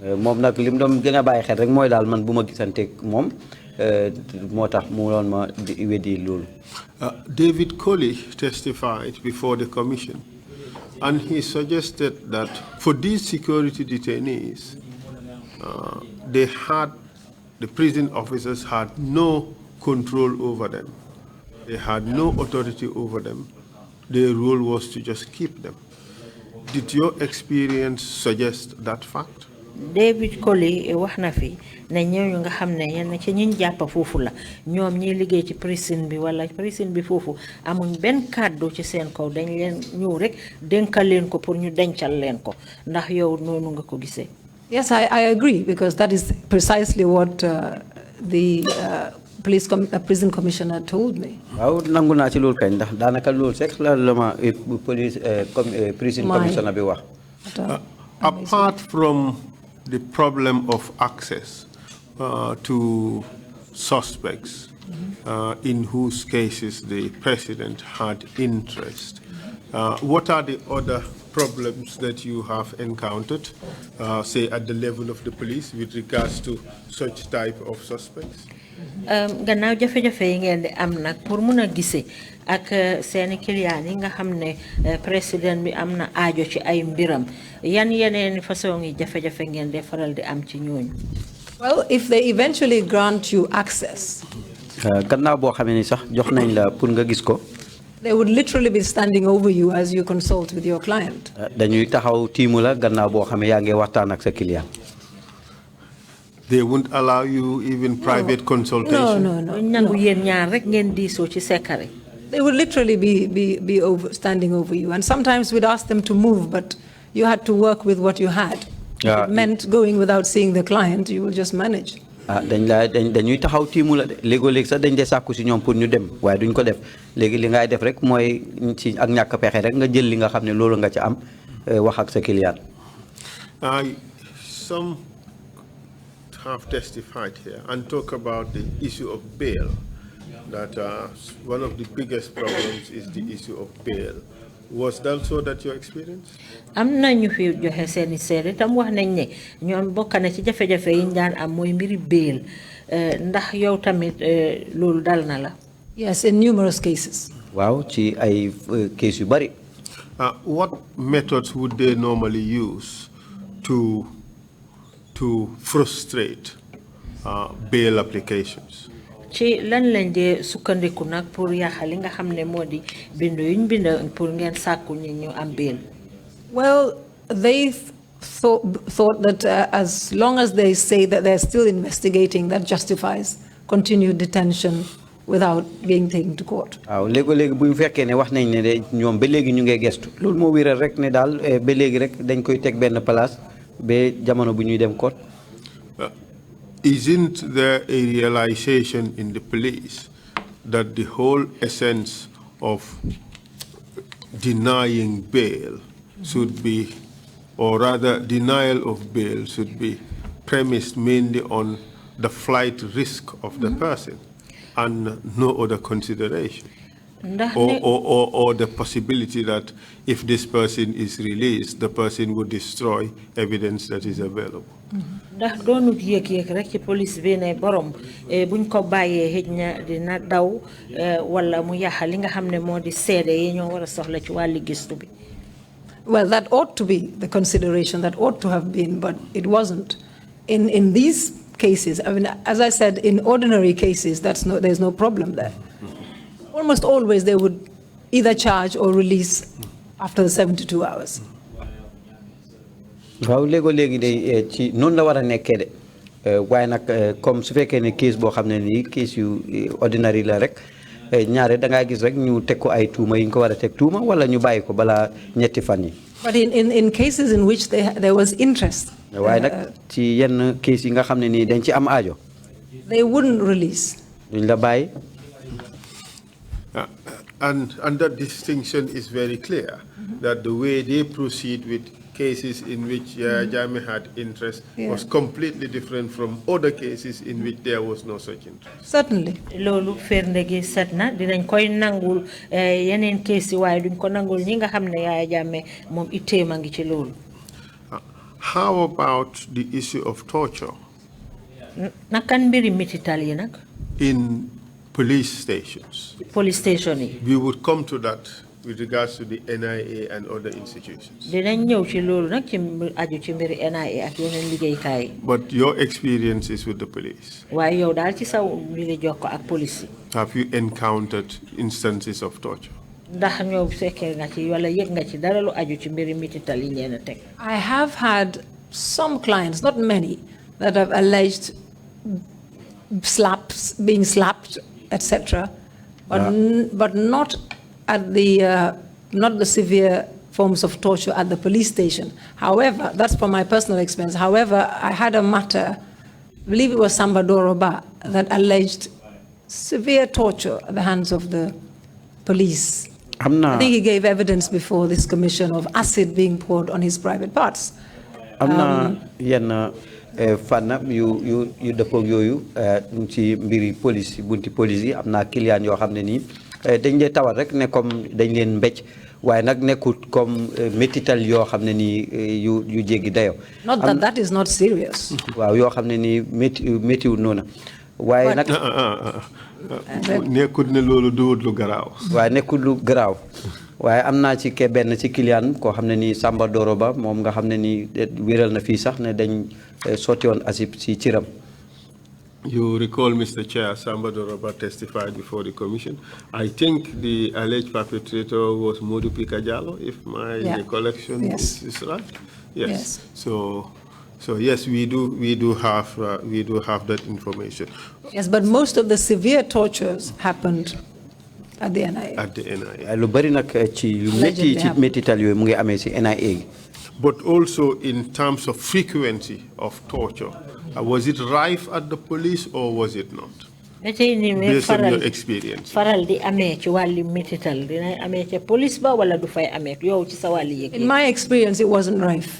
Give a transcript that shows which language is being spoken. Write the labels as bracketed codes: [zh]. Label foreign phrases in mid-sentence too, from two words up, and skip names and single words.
[en] David Colley testified before the commission, and he suggested that for these security detainees, the prison officers had no control over them. They had no authority over them. Their role was to just keep them. Did your experience suggest that fact? [wo] David Colley wax na fi ne ñooñu nga xam ne yenn ci ñi jàpp foofu la ñoom ñi liggéey ci prison bi wala prison bi foofu amuñ benn kàddu ci seen kaw dañ leen ñëw rek dénkal leen ko pour ñu dencal leen ko ndax yow noonu nga ko gisee. [en] Yes, I agree, because that is precisely what the prison commissioner told me. [wo] waaw nangu naa ci loolu kañ ndax daanaka loolu sax la ma [en] prison commissioner [wo] bi wax. [en] Apart from the problem of access to suspects in whose cases the president had interest, what are the other problems that you have encountered, say at the level of the police with regards to such type of suspects? [wo] Gannaaw jafe-jafe yi ngeen di am nag pour mun a gisee ak seeni client yi nga xam ne président bi am na aajo ci ay mbiram yan yeneen façon yi jafe-jafe ngeen di faral di am ci ñooñu. [en] Well, if they eventually grant you access, [wo] gannaaw boo xamee ni sax jox nañ la pour nga gis ko. [en] They would literally be standing over you as you consult with your client. [wo] Dañuy taxaw tiimu la gannaaw boo xamee yaa ngi waxtaan ak sa client. [en] They won't allow you even private consultation? No. They would literally be standing over you. And sometimes we'd ask them to move, but you had to work with what you had. If it meant going without seeing the client, you will just manage. [wo] dañuy taxaw tiimu la de léegoo-léeg sax dañ dee sàkku si ñoom pour ñu dem waaye duñ ko def léegi li ngay def rek mooy ci ak ñàkk pexe rek nga jël li nga xam ne loolu nga ci am wax ak sa client. [en] Some have testified here and talk about the issue of bail, that one of the biggest problems is the issue of bail. Was that so that your experience? [wo] Am nañu fi joxe seeni seede tam wax nañ ne ñoom bokk na ci jafe-jafe yi ñu daan am mooy mbiri bail ndax yow tamit loolu dal na la. [en] Yes, in numerous cases. [wo] Waaw ci ay case yu bari. [en] What methods would they normally use to frustrate bail applications? [wo] Ci lan lañ dee sukkandiku nag pour yàq li nga xam ne moo di bindu yuñ bind pour ngeen sàkku ñi ñu am bail. [en] Well, they thought that as long as they say that they're still investigating, that justifies continued detention without being taken to court. [wo] waaw léegi bu ñu fekkee ne wax nañ ne de ñoom ba léegi ñu ngi gestu loolu moo wéral rek ne daal ba léegi rek dañ koy teg benn place ba jamono bu ñuy dem court. [en] Isn't there a realization in the police that the whole essence of denying bail should be, or rather denial of bail should be premised mainly on the flight risk of the person and no other consideration? Or the possibility that if this person is released, the person would destroy evidence that is available? [wo] Ndax doonut yëg rek ci police bi ne borom buñ ko bàyyee xëj na dina daw wala mu yàq li nga xam ne moo di seede yi ñoo war a soxla ci wàllu gëstu bi. [en] Well, that ought to be the consideration, that ought to have been, but it wasn't. In these cases, I mean, as I said, in ordinary cases, there's no problem there. Almost always they would either charge or release after the 72 hours. [wo] waaw léegi de ci noonu la war a nekkee de waaye nag comme su fekkee ne case boo xam ne nii case yu ordinary la rek ñaare da ngaa gis rek ñu teg ko ay tuuma yi ñu ko war a teg tuuma wala ñu bàyyi ko balaa ñetti fan yi. [en] But in cases in which there was interest, [wo] waaye nag ci yenn case yi nga xam ne nii dañ ci am aajo. [en] they wouldn't release. [wo] duñ la bàyyi. [en] And that distinction is very clear, that the way they proceed with cases in which Jammeh had interest was completely different from other cases in which there was no such interest. Certainly. [wo] Lolu fernde gi setna dinañ koy nangul yeneen case waaye duñ ko nangul ñi nga xamne Yaya Jammeh mom itteema ngi ci lolu. [en] How about the issue of torture? [wo] Nakan mbiri mitital yi nak? [en] In police stations. Police station [wo] yi. [en] We would come to that with regards to the NIA and other institutions. [wo] Dinañ ñew ci lolu nak ci aju ci mbiri NIA ak yeneen liggéey kay. [en] But your experience is with the police. [wo] Waaye yow daal ci saw liggéey jokko ak police. [en] Have you encountered instances of torture? [wo] Ndax ñoo fekkee nga ci wala yëg nga ci dara lu aju ci mbiri mitital yi ñeena tek. [en] I have had some clients, not many, that have alleged slaps, being slapped, etc., but not at not the severe forms of torture at the police station. However, that's from my personal experience. However, I had a matter, I believe it was Samba Doroba, that alleged severe torture at the hands of the police. I think he gave evidence before this commission of acid being poured on his private parts. [wo] Fànn yu dëppoo yooyu ci mbiri police bunti police yi am naa client yoo xam ne nii dañ lay tawat rek ne comme dañ leen mbécc waaye nag nekkut comme métital yoo xam ne nii yu jéggi dayo. [en] Not that that is not serious. [wo] waaw yoo xam ne nii méttiwul noonu waaye nag. nekkut ne loolu duwut lu garaaw. waaye nekkut lu garaaw. waaye am naa ci benn ci client koo xam ne nii Samba Doro Ba moom nga xam ne nii wéral na fii sax ne dañ sotti woon acide ci ciram. [en] You recall, Mr. Chair, Samba Doro Ba testified before the commission. I think the alleged perpetrator was Modu Pika Jallow, if my recollection is right. Yes. So yes, we do have that information. Yes, but most of the severe tortures happened at the NIA. At the NIA. [wo] Lu bari nak ci yu metti ci mettital yooyu mu ngi amee ci NIA. [en] But also in terms of frequency of torture, was it rife at the police or was it not? Based on your experience. [wo] Faral di amee ci wàllu mettital dina amee ci police ba wala du fay amee yow ci sa wàllu yëg. [en] In my experience, it wasn't rife.